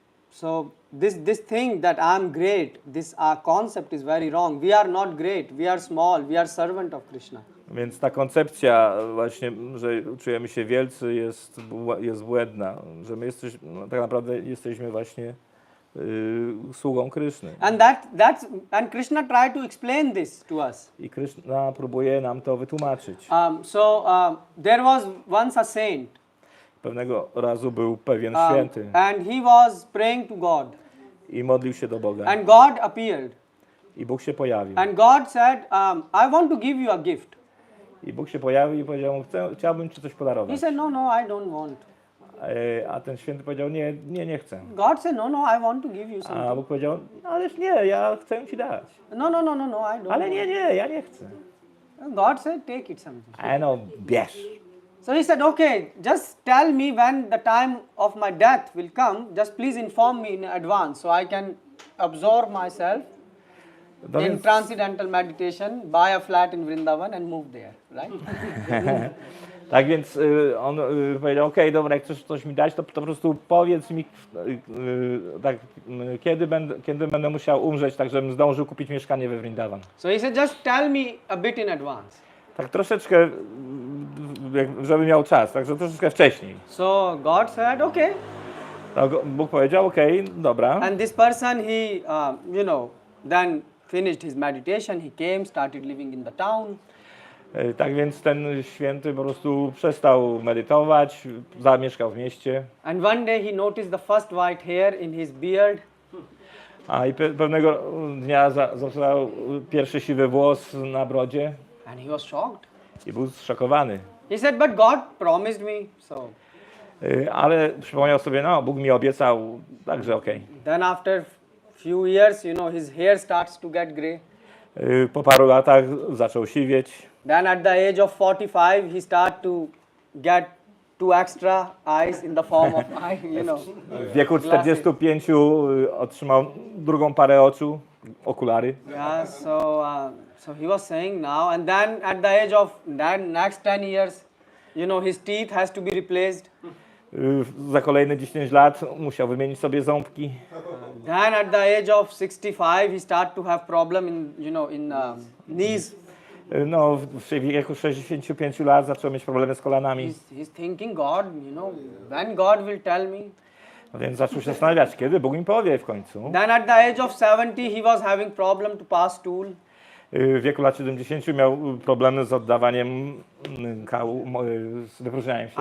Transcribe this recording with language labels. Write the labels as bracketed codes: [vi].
[en] So this thing that I'm great, this concept is very wrong. We are not great, we are small, we are servant of Krishna. [pl] Więc ta koncepcja właśnie, że czujemy się wielcy jest błędna, że my tak naprawdę jesteśmy właśnie sługą Kryszny. [en] And Krishna tried to explain this to us. [pl] I Kryszna próbuje nam to wytłumaczyć. [en] There was once a saint. [pl] Pewnego razu był pewien święty. [en] And he was praying to God. [pl] I modlił się do Boga. [en] And God appeared. [pl] I Bóg się pojawił. [en] And God said, I want to give you a gift. [pl] I Bóg się pojawił i powiedział mu, chciałbym ci coś podarować. [en] He said, no, I don't want. [pl] A ten święty powiedział, nie chcę. [en] God said, no, I want to give you something. [pl] A Bóg powiedział, ależ nie, ja chcę ci dać. [en] No, I don't. [pl] Ale nie, ja nie chcę. [en] God said, take it something. [pl] No, bierz. [en] So he said, okay, just tell me when the time of my death will come. Just please inform me in advance so I can absorb myself in transcendental meditation, buy a flat in Vrindavan and move there, right? [pl] Tak więc on powiedział, okej, dobra, jak chcesz coś mi dać, to po prostu powiedz mi, tak, kiedy będę musiał umrzeć, tak żebym zdążył kupić mieszkanie we Vrindavan. [en] So he said, just tell me a bit in advance. [pl] Tak troszeczkę, żeby miał czas, także troszeczkę wcześniej. [en] So God said, okay. [pl] Bóg powiedział, okej, dobra. [en] And this person, he, then finished his meditation, he came, started living in the town. [pl] Tak więc ten święty po prostu przestał medytować, zamieszkał w mieście. [en] And one day he noticed the first white hair in his beard. [pl] I pewnego dnia zobaczył pierwszy siwy włos na brodzie. [en] And he was shocked. [pl] I był zszokowany. [en] He said, but God promised me, so. [pl] Ale przypomniał sobie, Bóg mi obiecał, także okej. [en] Then after few years, his hair starts to get grey. [pl] Po paru latach zaczął siwieć. [en] Then at the age of 45, he started to get 2 extra eyes in the form of [pl] W wieku 45 otrzymał drugą parę oczu, okulary. [en] Yeah, so he was saying now, and then at the age of next 10 years, his teeth has to be replaced. [pl] Za kolejne 10 lat musiał wymienić sobie ząbki. [en] Then at the age of 65, he started to have problem in knees. [pl] W wieku 65 lat zaczął mieć problemy z kolanami. [en] He's thinking, God, when God will tell me. [pl] Więc zaczął się zastanawiać, kiedy Bóg mi powie w końcu. [en] Then at the age of 70, he was having problem to pass stool. [pl] W wieku lat 70 miał problemy z oddawaniem kału, z wypróżnianiem się.